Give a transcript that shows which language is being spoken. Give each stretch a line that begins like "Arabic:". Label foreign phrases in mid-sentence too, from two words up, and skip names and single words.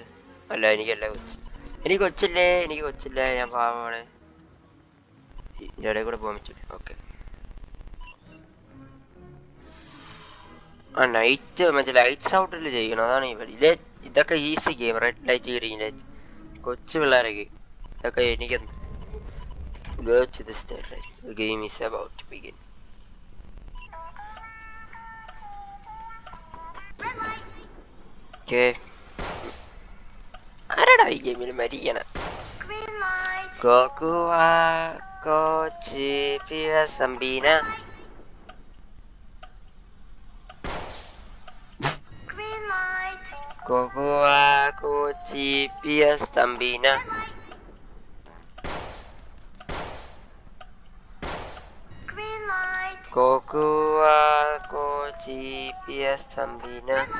Malayalam: അല്ല, എനിക്കല്ല കൊച്ച്. എനിക്ക് കൊച്ചില്ലേ. ഞാൻ പാവമാണ്. ഇടയിൽ കൂടെ പോകാൻ പറ്റില്ല. ഓക്കെ. ആ നൈറ്റ് മറ്റേ
English: lights out
Malayalam: ചെയ്യണം. അതാണ് ഇവിടെ. ഇതൊക്കെ
English: easy game. red light green light
Malayalam: കൊച്ചു പിള്ളേരൊക്കെ. ഇതൊക്കെ എനിക്കെന്ത്?
English: Go to the start line. The game is about to begin. Okay.
Malayalam: ആരാടാ ഈ ഗെയിമിൽ മരിക്കണ? Cocoa, Cochi, Pia, Sambina. Cocoa, Cochi, Pia, Sambina. Cocoa, Cochi, Pia, Sambina.